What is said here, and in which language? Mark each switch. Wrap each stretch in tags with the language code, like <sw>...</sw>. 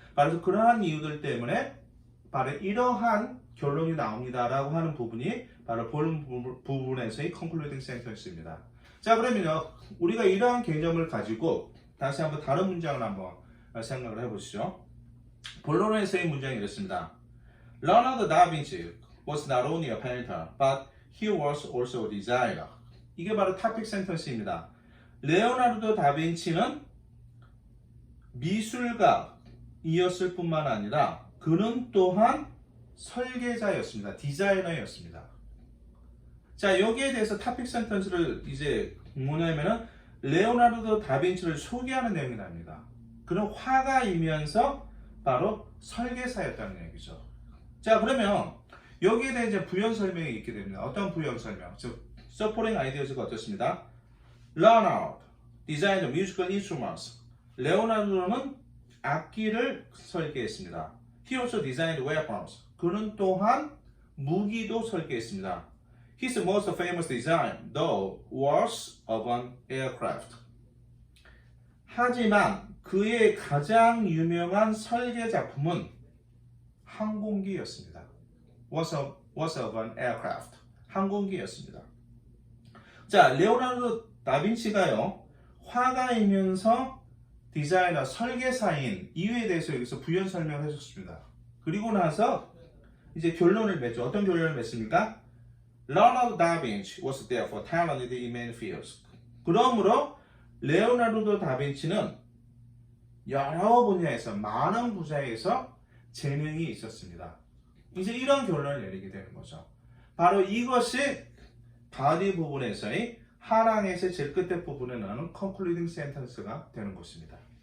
<ko>바로 그러한 이유들 때문에 바로 이러한 결론이 나옵니다 라고 하는 부분이 바로 본론 부분에서의 concluding sentence입니다. 자, 그러면요, 우리가 이러한 개념을 가지고 다시 한번 다른 문장을 한번 생각을 해보시죠. 본론에서의 문장이 이렇습니다.</ko> <en>Leonardo da Vinci was not only a painter, but he was also a designer.</en> <ko>이게 바로 topic sentence입니다. 레오나르도 다빈치는 미술가이었을 뿐만 아니라 그는 또한 설계자였습니다. 디자이너였습니다. 자, 여기에 대해서 topic sentence를 이제 뭐냐면은 레오나르도 다빈치를 소개하는 내용이 납니다. 그는 화가이면서 바로 설계사였다는 얘기죠. 자, 그러면 여기에 대해 이제 부연 설명이 있게 됩니다. 어떤 부연 설명? 즉, supporting ideas가 어떻습니다?</ko> <en>Leonardo designed musical instruments.</en> <ko>레오나르도는 악기를 설계했습니다.</ko> <en>He also designed weapons.</en> <ko>그는 또한 무기도 설계했습니다.</ko> <en>His most famous design, though, was of an aircraft.</en> <ko>하지만 그의 가장 유명한 설계 작품은 항공기였습니다.</ko> <en>was of an aircraft.</en> <ko>항공기였습니다. 자, 레오나르도 다빈치가요, 화가이면서 디자이너, 설계사인 이유에 대해서 여기서 부연 설명을 해줬습니다. 그리고 나서 이제 결론을 맺죠. 어떤 결론을 맺습니까?</ko> <en>Leonardo da Vinci was therefore talented in many fields.</en> <ko>그러므로 레오나르도 다빈치는 여러 분야에서, 많은 분야에서 재능이 있었습니다. 이제 이런 결론을 내리게 되는 거죠. 바로 이것이 body 부분에서의 하랑에서 제일 끝에 부분에 나오는 concluding sentence가 되는 것입니다.</ko>